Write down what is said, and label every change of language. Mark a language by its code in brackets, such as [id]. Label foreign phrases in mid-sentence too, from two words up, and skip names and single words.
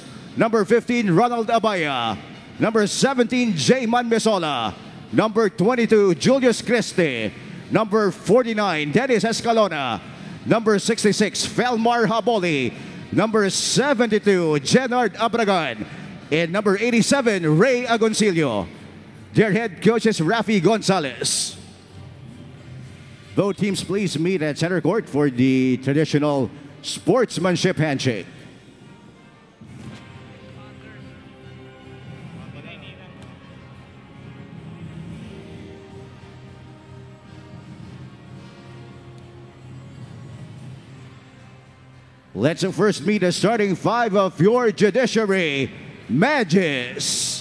[en] Number 15, Ronald Abaya. Number 17, Jayman Mesola. Number 22, Julius Christie. Number 49, Dennis Escalona. Number 66, Felmar Haboli. Number 72, Jenard Abragan. And number 87, Ray Agoncillo. Their head coach is Rafi Gonzalez. Both teams please meet at center court for the traditional sportsmanship handshake. Let's first meet the starting 5 of your judiciary, Magis.